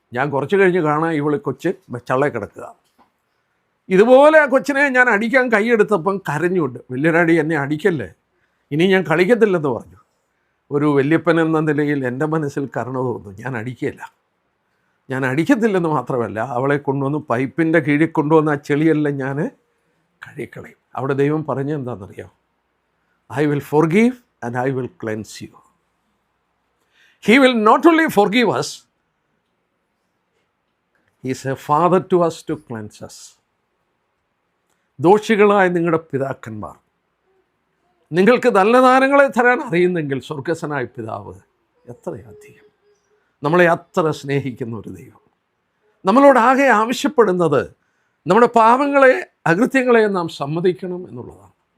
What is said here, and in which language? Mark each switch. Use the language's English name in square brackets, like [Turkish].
[Malayalam] ഞാൻ കുറച്ച് കഴിഞ്ഞ് കാണാൻ ഇവള് കൊച്ച് ചള്ള കിടക്കുക. ഇതുപോലെ ആ കൊച്ചിനെ ഞാൻ അടിക്കാൻ കൈയെടുത്തപ്പം കരഞ്ഞുണ്ട്, വലിയ ഡാഡി എന്നെ അടിക്കല്ലേ, ഇനി ഞാൻ കളിക്കത്തില്ലെന്ന് പറഞ്ഞു. ഒരു വല്യപ്പൻ എന്ന നിലയിൽ എൻ്റെ മനസ്സിൽ കരുണ തോന്നുന്നു. ഞാൻ അടിക്കത്തില്ലെന്ന് മാത്രമല്ല, അവളെ കൊണ്ടുവന്ന് പൈപ്പിൻ്റെ കീഴിൽ കൊണ്ടുവന്ന് ആ ചെളിയെല്ലാം ഞാൻ കഴുകിക്കളയും. അവിടെ ദൈവം പറഞ്ഞ എന്താണെന്നറിയാം? [English] I will forgive and I will cleanse you. He will not only forgive us, He is a father to us to cleanse us. [Malayalam] ദോഷികളായ നിങ്ങളുടെ പിതാക്കന്മാർ നിങ്ങൾക്ക് നല്ല ദാനങ്ങളെ തരാൻ അറിയുന്നെങ്കിൽ സ്വർഗസ്വനായ പിതാവ് എത്രയധികം നമ്മളെ അത്ര സ്നേഹിക്കുന്ന ഒരു ദൈവം. നമ്മളോടാകെ ആവശ്യപ്പെടുന്നത് നമ്മുടെ പാപങ്ങളെ അകൃത്യങ്ങളെ നാം സമ്മതിക്കണം എന്നുള്ളതാണ്.